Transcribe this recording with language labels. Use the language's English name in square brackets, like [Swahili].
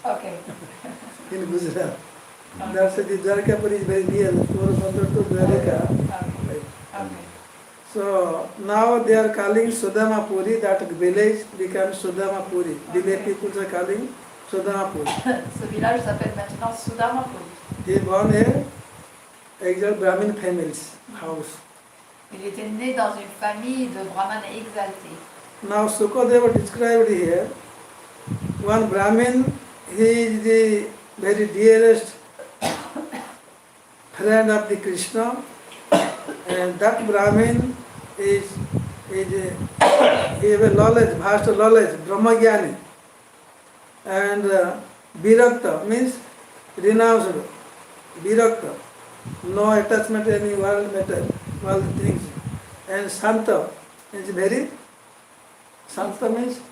[English] Ok. in Gujarat. That's the Dwarkapur is very near Porbandar to Dwarka. Ok. So now they are calling Sudama Puri, that village becomes Sudama Puri. Village people are calling Sudama Puri. [French] Ce village s'appelle maintenant Sudamapur. [English] He born a exiled Brahmin family's house. [French] Il était né dans une famille de brahmanes exaltés. [English] Now Sukadeva described here, one Brahmin, he is the very dearest friend of the Krishna, and that Brahmin is he have a knowledge, vast knowledge, Brahmagyani, and Virakta means renounced, Virakta, no attachment to any world matter, world things, and Santa is very, Santa means